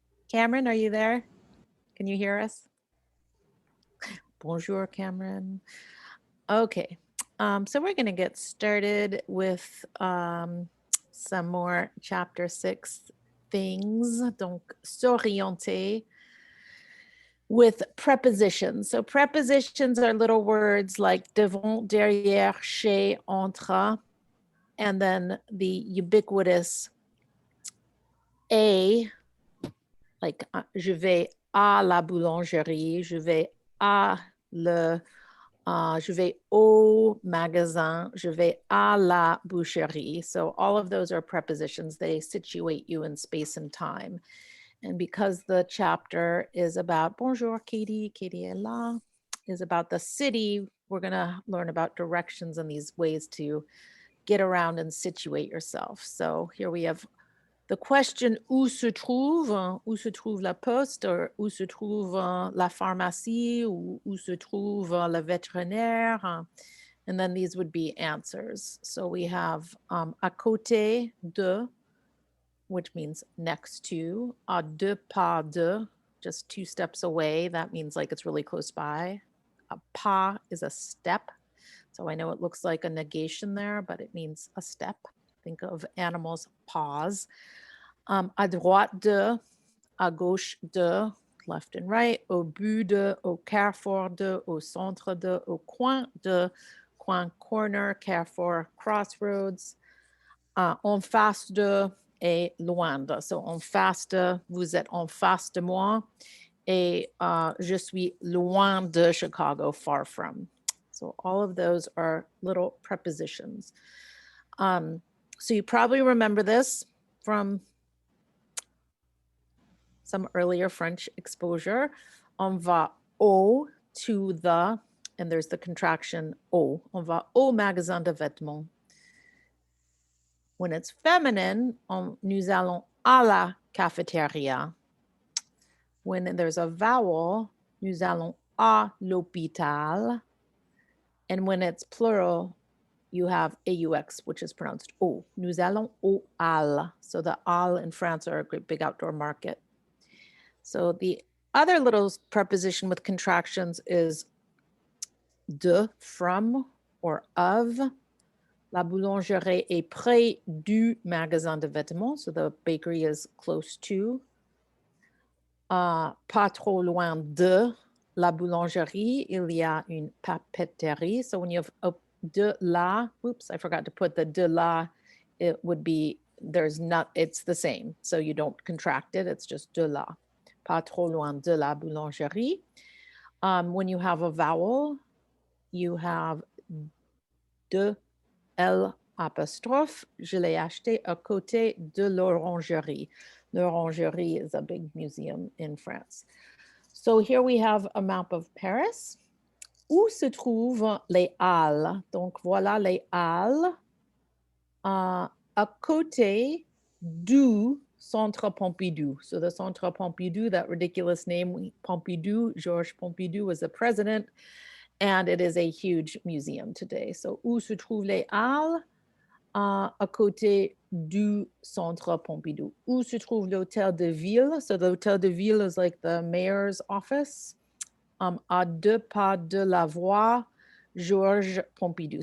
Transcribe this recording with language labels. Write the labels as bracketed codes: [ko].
[en] Cameron, are you there? Can you hear us? [fr] Bonjour, [en] Cameron. Okay. So we're going to get started with some more chapter 6 things. [fr] Donc, s'orienter [en] with prepositions. So prepositions are little words like devant, derrière, chez, entre, and then the ubiquitous a, like [fr] je vais à la boulangerie, je vais à je vais au magasin, je vais à la boucherie. [en] So all of those are prepositions. They situate you in space and time. And because the chapter is about [fr] bonjour, Katie est là, [en] is about the city, we're going to learn about directions and these ways to get around and situate yourself. So here we have the question [fr] où se trouve la poste, or où se trouve la pharmacie, ou où se trouve le vétérinaire, [en] and then these would be answers. So we have à côté de, which means next to, à deux pas de, just 2 steps away. That means like it's really close by. A pas is a step. So I know it looks like a negation there, but it means a step. Think of animals' paws. [fr] À droite de, à gauche de, [en] left and right, [fr] au bout de, au carrefour de, au centre de, au coin de, coin, corner, carrefour, crossroads, en face de et loin de. So en face de, vous êtes en face de moi, et je suis loin de Chicago, [en] far from. So all of those are little prepositions. So you probably remember this from some earlier French exposure. [fr] On va au, [en] to the, and there's the contraction au. [fr] On va au magasin de vêtements. [en] When it's feminine, [fr] nous allons à la cafétéria. [en] When there's a vowel, [fr] nous allons à l'hôpital. [en] And when it's plural, you have AUX, which is pronounced O. [fr] Nous allons au al. [en] So the al in France are a great big outdoor market. So the other little preposition with contractions is de, from, or of. [fr] La boulangerie est près du magasin de vêtements. [en] So the bakery is close to. [fr] Pas trop loin de la boulangerie, il y a une papeterie. [en] So when you have a de la, oops, I forgot to put the de la, it would be, there's not, it's the same. So you don't contract it, it's just de la. [fr] Pas trop loin de la boulangerie. [en] When you have a vowel, you have de, L apostrophe. [fr] Je l'ai acheté à côté de l'orangerie. [en] L'orangerie is a big museum in France. So here we have a map of Paris. [fr] Où se trouvent les halles? Donc voilà les halles à côté du Centre Pompidou. [en] So the Centre Pompidou, that ridiculous name, Pompidou, Georges Pompidou was the president, and it is a huge museum today. [fr] So où se trouvent les halles? À côté du Centre Pompidou. Où se trouve l'hôtel de ville? [en] So the hôtel de ville is like the mayor's office. [fr] À deux pas de la voie Georges Pompidou.